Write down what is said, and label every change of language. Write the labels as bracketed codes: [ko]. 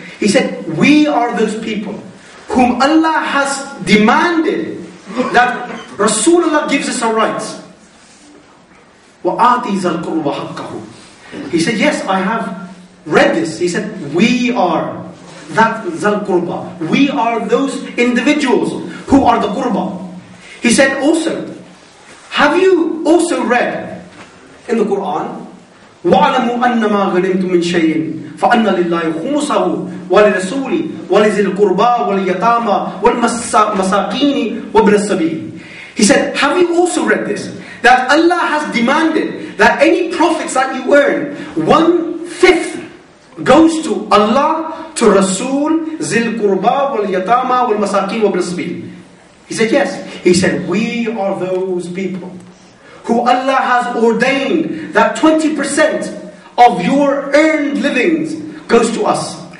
[en] He said, we are those people whom Allah has demanded that Rasulullah gives us our rights. [ar] وَآتِ ذَا الْقُرْبَ حَقَّهُ. [en] He said, yes, I have read this. He said, we are that Zal Qurba. We are those individuals who are the Qurba. He said also, have you also read in the Quran, [ar] وَعْلَمُوا أَنَّمَا غَنِمْتُم مِّن شَيْءٍ فَأَنَّ لِلَّهِ خُمُسَهُ وَلِرَسُولِهِ وَلِذِي الْقُرْبَى وَالْيَتَامَى وَالْمَسَاكِينِ وَابْنِ السَّبِيلِ. [en] He said, have you also read this? That Allah has demanded that any profits that you earn, 1/5 goes to Allah, to Rasul, Zil Qurba, Wal Yatama, Wal Masakin, Wal Sabil. He said, yes. He said, we are those people who Allah has ordained that 20% of your earned livings goes to us.